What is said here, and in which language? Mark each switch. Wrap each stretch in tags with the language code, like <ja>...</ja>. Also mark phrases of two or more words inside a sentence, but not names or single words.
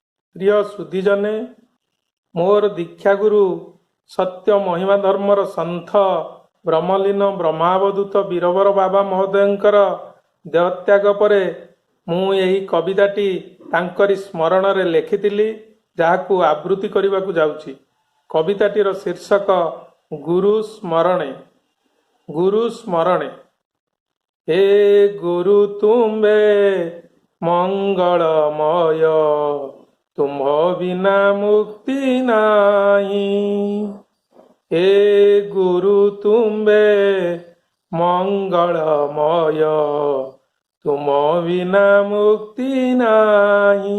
<or>ପ୍ରିୟ ସୁଧୀଜନେ, ମୋର ଦୀକ୍ଷାଗୁରୁ ସତ୍ୟ ମହିମା ଧର୍ମର ସନ୍ଥ ବ୍ରହ୍ମଲୀନ ବ୍ରହ୍ମାବଧୂତ ବୀରବର ବାବା ମହୋଦୟଙ୍କର ଦେହତ୍ୟାଗ ପରେ ମୁଁ ଏହି କବିତାଟି ତାଙ୍କରି ସ୍ମରଣରେ ଲେଖିଥିଲି, ଯାହାକୁ ଆବୃତ୍ତି କରିବାକୁ ଯାଉଛି। କବିତାଟିର ଶୀର୍ଷକ ଗୁରୁ ସ୍ମରଣେ। ଗୁରୁ ସ୍ମରଣେ। ହେ ଗୁରୁ ତୁମ୍ବେ ମଙ୍ଗଳମୟ, ତୁମ ବିନା ମୁକ୍ତି ନାହିଁ। ହେ ଗୁରୁ ତୁମ୍ବେ ମଙ୍ଗଳମୟ, ତୁମ ବିନା ମୁକ୍ତି ନାହିଁ।</or>